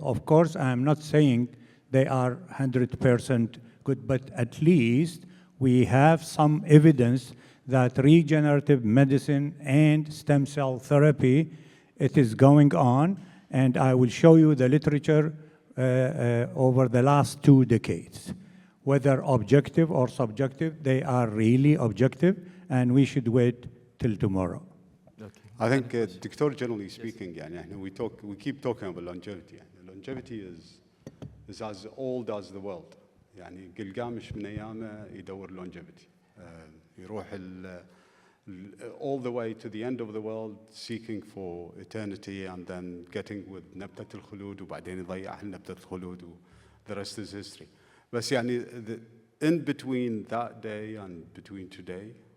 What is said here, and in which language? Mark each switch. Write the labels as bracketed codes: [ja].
[en] Of course, I'm not saying they are 100% good, but at least we have some evidence that regenerative medicine and stem cell therapy, it is going on, and I will show you the literature over the last 2 decades. Whether objective or subjective, they are really objective, and we should wait till tomorrow. Okay. I think, Dr. generally speaking, we keep talking about longevity. Longevity is as old as the world. [ar] يعني قلقامش من أيامه يدور longevity. يروح [en] all the way to the end of the world seeking for eternity and then getting with [ar] نبتة الخلود وبعدين يضيع نبتة الخلود [en] the rest is history. [ar] بس يعني [en] in between that day and between today,